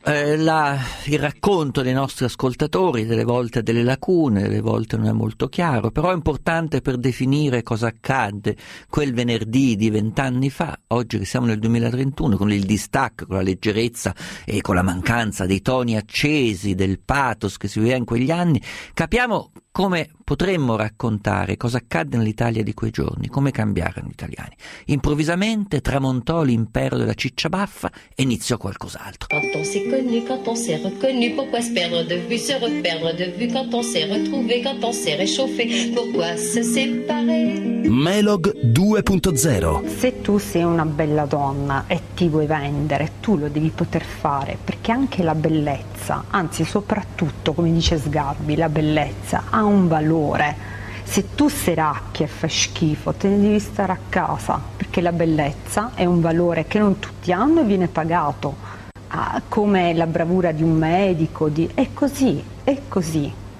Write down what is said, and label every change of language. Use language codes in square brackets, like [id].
[it] Il racconto dei nostri ascoltatori, delle volte delle lacune, delle volte non è molto chiaro, però è importante per definire cosa accadde quel venerdì di 20 anni fa, oggi che siamo nel 2031, con il distacco, con la leggerezza e con la mancanza dei toni accesi, del pathos che si viveva in quegli anni, capiamo... Come potremmo raccontare cosa accadde nell'Italia di quei giorni? Come cambiarono gli italiani? Improvvisamente tramontò l'impero della ciccia baffa e iniziò qualcos'altro. [fr] Quand on s'est connu, quand on s'est reconnu, pourquoi se perdre de vue, se reperdre de vue, quand on s'est retrouvé, quand on s'est réchauffé, pourquoi se séparer? [it] Melog 2.0. Se tu sei una bella donna e ti vuoi vendere, tu lo devi poter fare, perché anche la bellezza, anzi soprattutto, come dice Sgarbi, la bellezza ha un valore. Se tu sei racchia e fai schifo, te ne devi stare a casa, perché la bellezza è un valore che non tutti hanno e viene pagato, come la bravura di un medico, è così.